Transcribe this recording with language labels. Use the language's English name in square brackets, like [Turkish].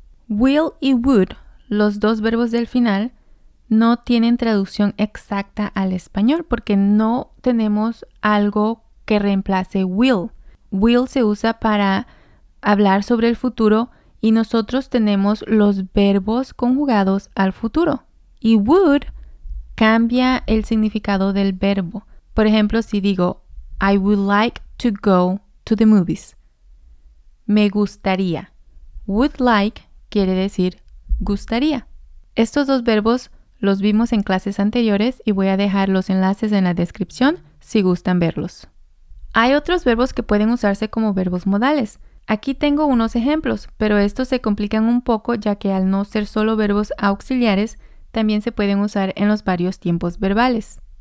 [Spanish] Will y would, los dos verbos del final, no tienen traducción exacta al español porque no tenemos algo que reemplace will. Will se usa para hablar sobre el futuro y nosotros tenemos los verbos conjugados al futuro. Y would cambia el significado del verbo. Por ejemplo, si digo, [English] I would like to go to the movies. [Spanish] Me gustaría. Would like quiere decir gustaría. Estos dos verbos los vimos en clases anteriores y voy a dejar los enlaces en la descripción si gustan verlos. Hay otros verbos que pueden usarse como verbos modales. Aquí tengo unos ejemplos, pero estos se complican un poco ya que al no ser solo verbos auxiliares, también se pueden usar en los varios tiempos verbales.